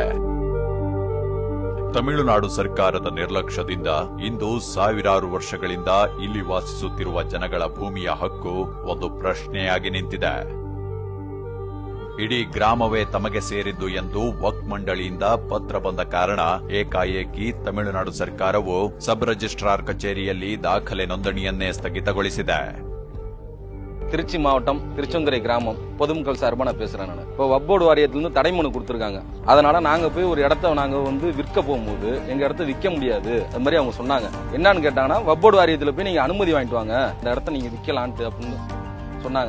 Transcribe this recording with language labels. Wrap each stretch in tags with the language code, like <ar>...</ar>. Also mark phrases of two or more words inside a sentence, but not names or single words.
<kn>ತಮಿಳುನಾಡು ಸರ್ಕಾರದ ನಿರ್ಲಕ್ಷ್ಯದಿಂದ ಇಂದು ಸಾವಿರಾರು ವರ್ಷಗಳಿಂದ ಇಲ್ಲಿ ವಾಸಿಸುತ್ತಿರುವ ಜನಗಳ ಭೂಮಿಯ ಹಕ್ಕು ಒಂದು ಪ್ರಶ್ನೆಯಾಗಿ ನಿಂತಿದೆ. ಇಡೀ ಗ್ರಾಮವೇ ತಮಗೆ ಸೇರಿದ್ದು ಎಂದು ವಕ್ಫ್ ಮಂಡಳಿಯಿಂದ ಪತ್ರ ಬಂದ ಕಾರಣ ಏಕಾಏಕಿ ತಮಿಳುನಾಡು ಸರ್ಕಾರವು ಸಬ್ ರಿಜಿಸ್ಟ್ರಾರ್ ಕಚೇರಿಯಲ್ಲಿ ದಾಖಲೆ ನೋಂದಣಿಯನ್ನೇ ಸ್ಥಗಿತಗೊಳಿಸಿದೆ.</kn> <ta>திருச்சி மாவட்டம் திருச்செந்துறை கிராமம் பொதுமக்கள் சார்பா நான் பேசுறேன். நான் இப்போ வக்போர்டு வாரியத்திலிருந்து தடைமனு கொடுத்துருக்காங்க. அதனால நாங்க போய் ஒரு இடத்த நாங்க விற்க போகும்போது எங்க இடத்த விற்க முடியாது அது மாதிரி அவங்க சொன்னாங்க. என்னன்னு கேட்டாங்கன்னா வக்போர்டு வாரியத்துல போய் நீங்க அனுமதி வாங்கிட்டு வாங்க, இந்த இடத்த நீங்க விற்கலான்ட்டு அப்படின்னு சொன்னாங்க.</ta>